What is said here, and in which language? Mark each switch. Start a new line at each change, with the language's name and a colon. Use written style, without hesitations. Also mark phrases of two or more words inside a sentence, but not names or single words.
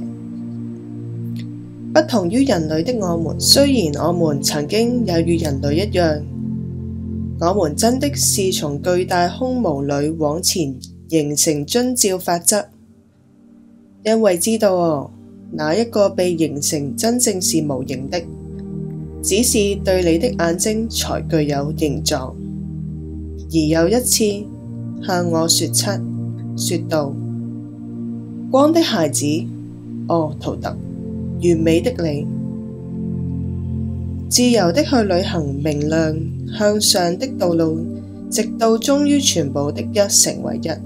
Chinese: 不同於人類的我們，雖然我們曾經也與人類一樣，我們真的是從巨大空無裏往前形成遵照法則，因為知道哪一個被形成真正是無形的，只是對你的眼睛才具有形狀。而又一次向我說七，說道：光的孩子，哦，圖特，完美的你，自由的去旅行明亮向上的道路，直到終於全部的一成為一。